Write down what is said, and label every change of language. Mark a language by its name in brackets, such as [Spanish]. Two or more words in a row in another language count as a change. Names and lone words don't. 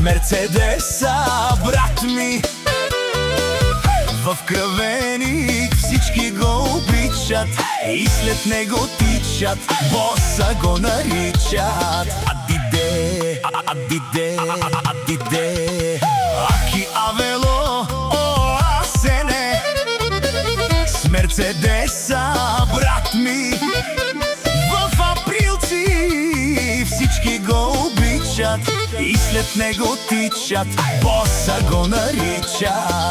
[Bulgarian] Мерцедеса, брат ми. В кръвеник всички го обичат и след него тичат, боса го наричат. [Romany] Адиде, адиде, адиде. Аки авело, о Асене, [Bulgarian] с Мерцедеса, брат ми. В априлци всички го обичат и след него тичат, боса го наричат.